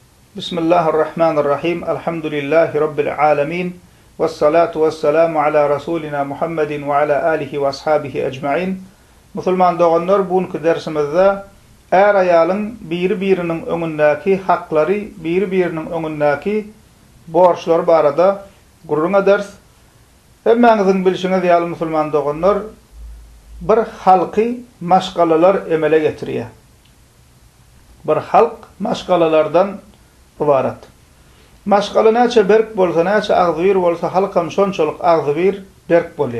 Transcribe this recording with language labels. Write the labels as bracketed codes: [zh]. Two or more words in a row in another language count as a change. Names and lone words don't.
[ar] بسم الله الرحمن الرحيم. الحمد لله رب العالمين. والصلاة والسلام على رسولنا محمد وعلى آله وأصحابه أجمعين. [tk] Musulman doğanlar, bugünkü dersimizde er ayalın biri-birinin önündeki hakları, biri-birinin önündeki borçlar barada gurruna ders. Hemmenizin bilişiniz ýaly musulman doğanlar, bir halky maşgalalar emele getiriyor. Bir halk maşgalalardan ibaret. Maşgala näçe berk bolsa, näçe agzybir bolsa, halkam şonçalyk agzybir berk bolýar.